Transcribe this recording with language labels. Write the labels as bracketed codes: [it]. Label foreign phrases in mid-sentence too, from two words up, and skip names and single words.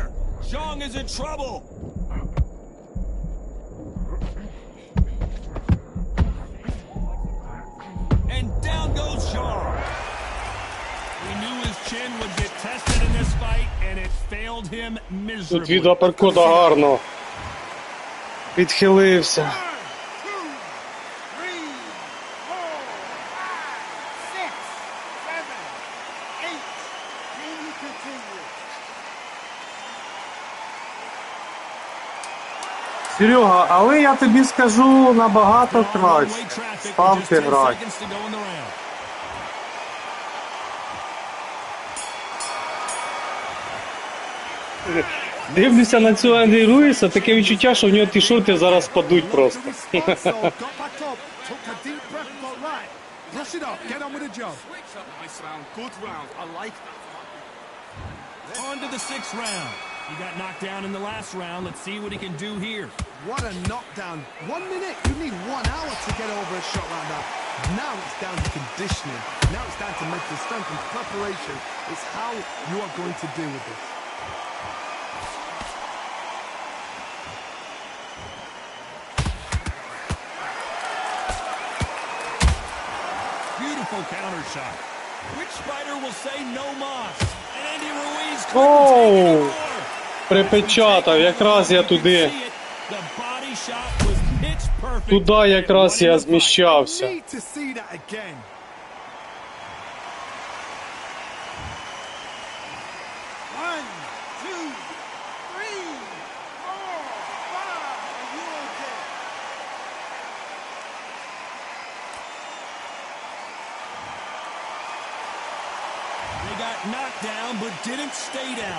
[en] Zhang is in trouble. And down goes Zhang. We knew his chin would get tested in this fight, and it failed him miserably. [uk] Тут від аперкота гарно. Відхилився. Серега, але я тобі скажу набагато краще. Ставки грати. Дивлюся на цього Андрій Руїса, таке відчуття, що в нього ті шорти зараз спадуть просто. [en] On to the 6th round. He got knocked down in the last round. Let's see what he can do here. What a knockdown. 1 minute, you need 1 hour to get over a shot like that. Now it's down to conditioning. Now it's down to mental strength and preparation. It's how you are going to deal with this. Beautiful counter shot. Which fighter will say [es] no mas? [en] And Andy Ruiz couldn't take it Оу! anymore. [uk] Припечатав, якраз я туди. [en] The body shot was pitch perfect. [uk] Туди якраз я зміщався. [en] Need to see that again. One, two, three, four, five. Are you okay? They got knocked down but didn't stay down.